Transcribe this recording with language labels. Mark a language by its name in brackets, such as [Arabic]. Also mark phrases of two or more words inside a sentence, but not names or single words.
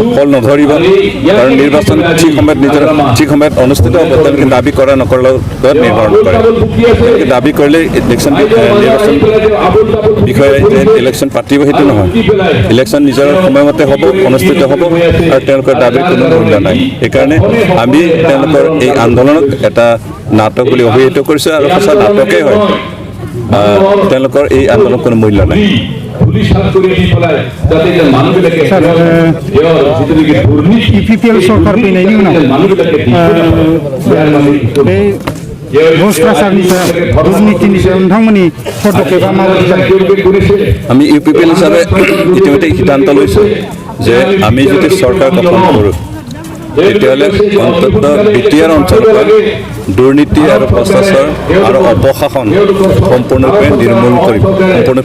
[Assamese] ফল নধৰিব কাৰণ নিৰ্বাচন ঠিক সময়ত অনুষ্ঠিত হ'ব তেওঁলোকে দাবী কৰা নকৰাৰ লগত নিৰ্ভৰ কৰে তেওঁলোকে দাবী কৰিলে নিৰ্বাচন বিষয়ে যে ইলেকশ্যন পাতিব সেইটো নহয় ইলেকশ্যন নিজৰ সময়মতে হ'ব অনুষ্ঠিত হ'ব আৰু তেওঁলোকৰ দাবীৰ কোনো মূল্য নাই সেইকাৰণে আমি তেওঁলোকৰ এই আন্দোলনক এটা নাটক বুলি অভিহিত কৰিছোঁ আৰু সঁচা নাটকেই হয় তেওঁলোকৰ এই আন্দোলনৰ কোনো মূল্য নাই [Bodo] UPPL सरकार फैनायनि उनाव भ्रष्टाचारनि सायाव दुर्नीतिनि सायाव नोंथांमोननि पदक्षेपा माबायदि [Assamese] আমি UPPL হিচাপে ইতিমধ্যে সিদ্ধান্ত লৈছোঁ যে আমি যদি চৰকাৰ গঠন কৰোঁ তেতিয়াহ'লে অন্ততঃ বিটিআৰ অঞ্চলৰ দুৰ্নীতি আৰু ভ্ৰষ্টাচাৰ আৰু অপশাসন সম্পূৰ্ণৰূপে নিৰ্মূল কৰিম সম্পূৰ্ণৰূপে